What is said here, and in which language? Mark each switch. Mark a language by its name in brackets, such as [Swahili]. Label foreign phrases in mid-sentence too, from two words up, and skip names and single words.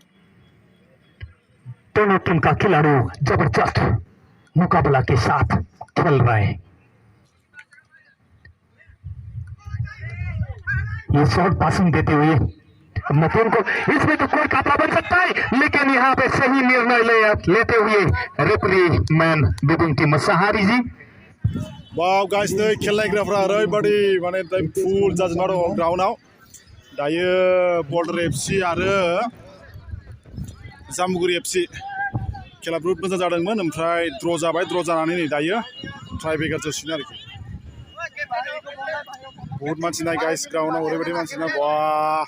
[Hindi] दोनों टीम का खिलाड़ी जबरदस्त मुकाबला के साथ खेल रहा है। ये [English] short passing [Hindi] देते हुए नतून को, इसमें तो कोई खाता बन सकता है, लेकिन यहाँ पे सही निर्णय लेते हुए रेफरी मैन बिबुंटी मसाहारी जी। [English] wow guys [Bodo] नै खेलनायग्राफ्रा ओरैबायदि माने फुल जाजोबना दं ग्राउन्डआव। दायो बर्डार एफसि आरो जामुगुरि एफसि खेला बहुत मोजां जादोंमोन, ओमफ्राय द्र जाबाय। द्र जानानै नै दायो ट्राइब्रेकार जासिगोन आरोखि। बहुत मानसि नाय गाइस ग्राउन्डआव, ओरैबायदि मानसि ना वाह।